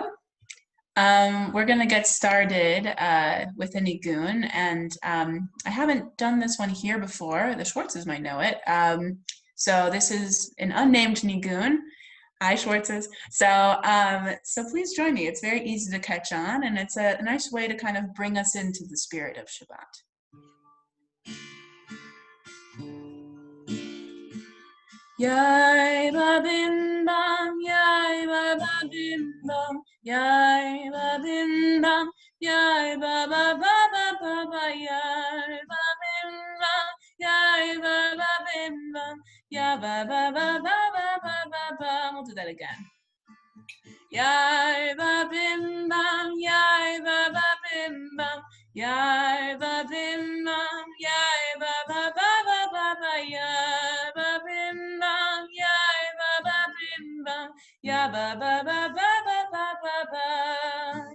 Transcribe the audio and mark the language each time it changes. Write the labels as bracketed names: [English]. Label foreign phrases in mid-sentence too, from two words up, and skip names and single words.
[English] We're going to get started with a nigun, and I haven't done this one here before. The Schwartzes might know it. So this is an unnamed nigun. Hi, Schwartzes. So please join me. It's very easy to catch on, and it's a nice way to kind of bring us into the spirit of Shabbat. Yai ba bim bam, yai ba ba bim bam, yai ba bim bam, yai ba ba ba ba ba ba, yai ba bim bam, yai ba ba bim bam, yai ba ba ba ba ba ba ba ba. We'll do that again. Yai ba bim bam, yai ba ba bim bam, yai ba bim bam, yai ba ba ba ba ba ba, yai ba bim bam, yai ba ba bim bam, yai ba ba ba ba ba ba ba ba.